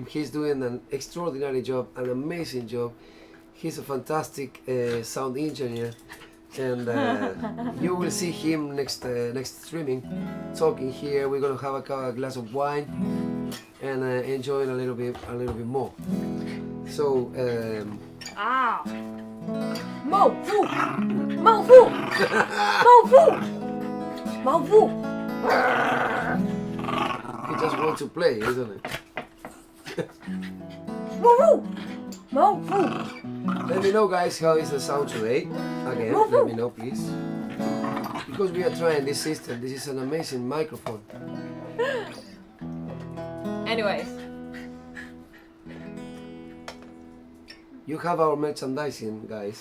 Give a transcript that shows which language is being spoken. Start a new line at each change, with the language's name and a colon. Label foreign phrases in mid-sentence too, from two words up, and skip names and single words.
English: He's doing an extraordinary job, an amazing job. He's a fantastic sound engineer, and you will see him next streaming, talking here. We're gonna have a glass of wine and enjoying a little bit more. So. Ah. Mo fu. Mo fu. Mo fu. Mo fu. He just wants to play, isn't it? Mo fu. Mo fu. Let me know, guys, how is the sound today. Again, let me know, please. Because we are trying this system. This is an amazing microphone. Anyways. You have our merchandising, guys.